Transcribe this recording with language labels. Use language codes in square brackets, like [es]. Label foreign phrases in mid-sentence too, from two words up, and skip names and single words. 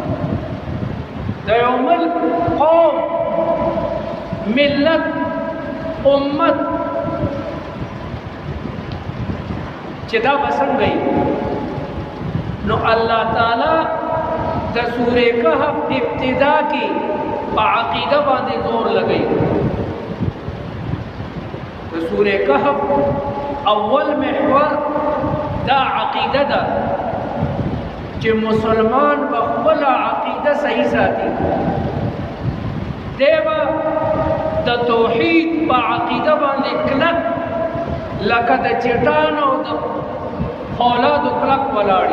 [ps] د یو ملک، قوم، ملت، امت چې دا بسنګ گئی نو الله تعالی د سورہ کہف ابتدا کی په عقیده باندې زور لګئی. د سورہ کہف اول محور دا عقیده ده چې مسلمان په خپل عقیده صحیح ساتي. دیبا د توحید په عقیده باندې کلک لکه د چټان او د فولادو کلک ولاړي.